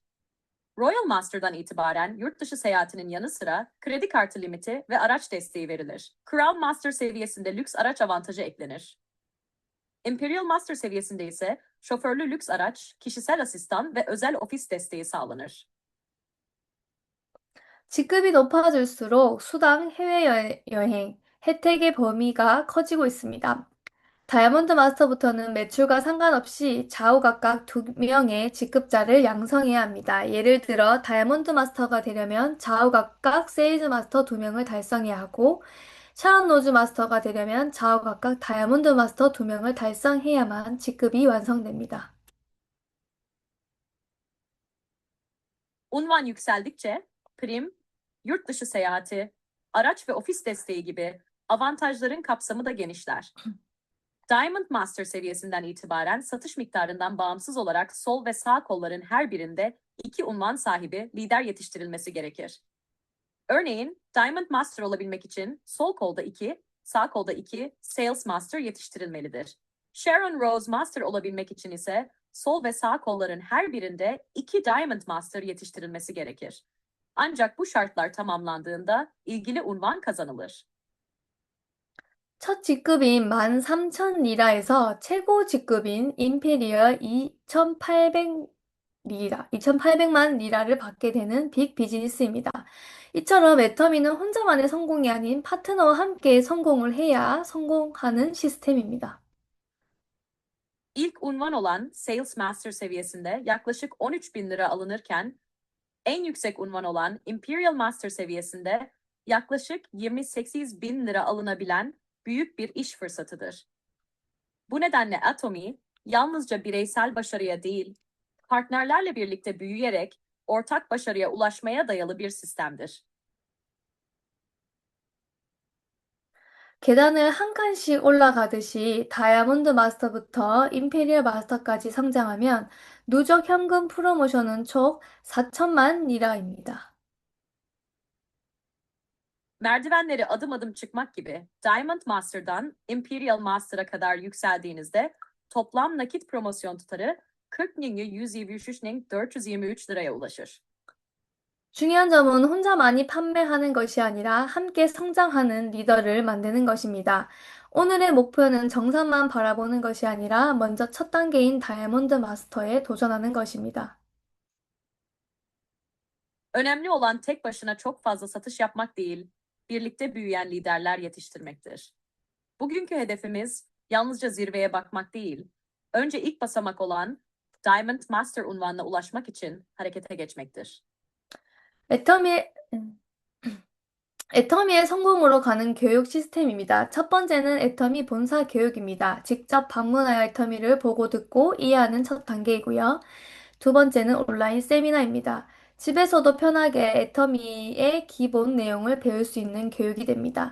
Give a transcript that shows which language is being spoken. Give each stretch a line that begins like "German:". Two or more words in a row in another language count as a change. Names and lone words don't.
Turkish: Royal Master'dan itibaren yurt dışı seyahatinin yanı sıra kredi kartı limiti ve araç desteği verilir. Crown Master seviyesinde lüks araç avantajı eklenir. Imperial Master seviyesinde ise şoförlü lüks araç, kişisel asistan ve özel ofis desteği sağlanır.
Korean: 직급이 높아질수록 수당, 해외여행, 혜택의 범위가 커지고 있습니다. 다이아몬드 마스터부터는 매출과 상관없이 좌우 각각 2명의 직급자를 양성해야 합니다. 예를 들어 다이아몬드 마스터가 되려면 좌우 각각 세일즈 마스터 2명을 달성해야 하고, 샤론 로즈 마스터가 되려면 좌우 각각 다이아몬드 마스터 2명을 달성해야만 직급이 완성됩니다.
Turkish: Unvan yükseldikçe prim, yurt dışı seyahati, araç ve ofis desteği gibi avantajların kapsamı da genişler. Diamond Master seviyesinden itibaren satış miktarından bağımsız olarak sol ve sağ kolların her birinde 2 unvan sahibi lider yetiştirilmesi gerekir. Örneğin Diamond Master olabilmek için sol kolda 2, sağ kolda 2 Sales Master yetiştirilmelidir. Sharon Rose Master olabilmek için ise sol ve sağ kolların her birinde 2 Diamond Master yetiştirilmesi gerekir. Ancak bu şartlar tamamlandığında ilgili unvan kazanılır.
Korean: 첫 직급인 13,000리라에서 최고 직급인 임페리얼 2,800만 리라를 받게 되는 빅 비즈니스입니다. 이처럼 애터미는 혼자만의 성공이 아닌 파트너와 함께 성공을 해야 성공하는 시스템입니다.
Turkish: İlk unvan olan Sales Master seviyesinde yaklaşık 13 bin lira alınırken, en yüksek unvan olan Imperial Master seviyesinde yaklaşık 28 bin lira alınabilen büyük bir iş fırsatıdır. Bu nedenle Atomi, yalnızca bireysel başarıya değil, partnerlerle birlikte büyüyerek ortak başarıya ulaşmaya dayalı bir sistemdir.
Korean: 계단을 한 칸씩 올라가듯이 다이아몬드 마스터부터 임페리얼 마스터까지 성장하면 누적 현금 프로모션은 총 4천만 리라입니다.
Turkish: Merdivenleri adım adım çıkmak gibi Diamond Master'dan Imperial Master'a kadar yükseldiğinizde toplam nakit promosyon tutarı 40.123.423 liraya ulaşır.
Korean: 중요한 점은 혼자만이 판매하는 것이 아니라 함께 성장하는 리더를 만드는 것입니다. 오늘의 목표는 정상만 바라보는 것이 아니라 먼저 첫 단계인 다이아몬드 마스터에 do전하는 것입니다.
Turkish: Önemli olan tek başına çok fazla satış yapmak değil, birlikte büyüyen liderler yetiştirmektir. Bugünkü hedefimiz yalnızca zirveye bakmak değil, önce ilk basamak olan Diamond Master unvanına ulaşmak için harekete geçmektir.
Korean: 애터미, 애터미의 성공으로 가는 교육 시스템입니다. 첫 번째는 애터미 본사 교육입니다. 직접 방문하여 애터미를 보고 듣고 이해하는 첫 단계이고요. 두 번째는 온라인 세미나입니다. 집에서도 편하게 애터미의 기본 내용을 배울 수 있는 교육이 됩니다.